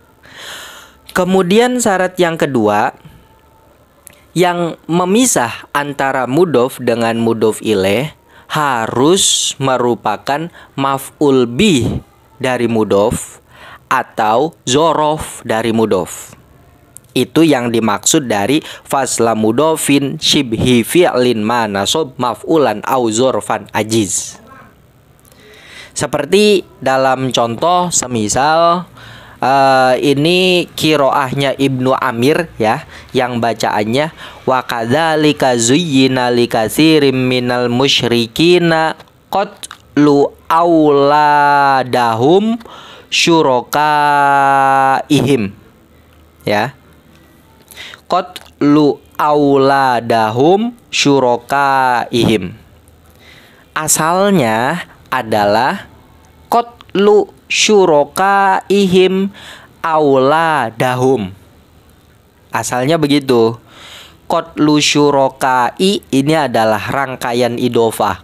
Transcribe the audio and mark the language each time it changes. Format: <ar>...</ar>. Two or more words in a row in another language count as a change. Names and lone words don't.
<id>Kemudian syarat yang kedua, yang memisah antara mudhof dengan</id> <ar>مضاف إليه</ar> <id>harus merupakan</id> <ar>مفعول به</ar> <id>dari mudhof atau zorof dari mudhof. Itu yang dimaksud dari</id> <ar>فصل مضاف شبه فعل ما نصب مفعولا أو ظرفا أجز.</ar> <id>Seperti dalam contoh semisal ini qiraahnya Ibnu Amir ya, yang bacaannya</id> <ar>وكذلك زين لكثير من المشركين قتل أولادهم شركائهم</ar> <id>ya.</id> <ar>قتل أولادهم شركائهم.</ar> <id>Asalnya adalah</id> <ar>قتل شركائهم أولادهم.</ar> <id>Asalnya begitu.</id> <ar>قتل شركاء</ar> <id>ini adalah rangkaian idhofah.</id>